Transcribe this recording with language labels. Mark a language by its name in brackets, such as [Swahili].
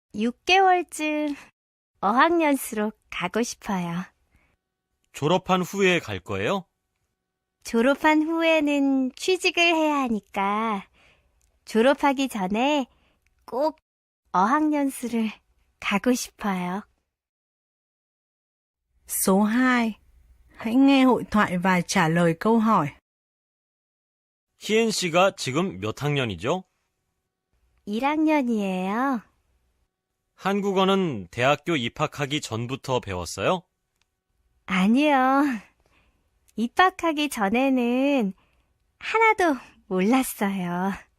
[Korean] 6개월쯤 어학연수로 가고 싶어요. 졸업한 후에 갈 거예요? 졸업한 후에는 취직을 해야 하니까 졸업하기 전에 꼭 어학연수를 가고 싶어요. [Vietnamese] Số 2. Hãy nghe hội thoại và trả lời câu hỏi. [Korean] 희엔 씨가 지금 몇 학년이죠? 1학년이에요. 한국어는 대학교 입학하기 전부터 배웠어요? 아니요. 입학하기 전에는 하나도 몰랐어요.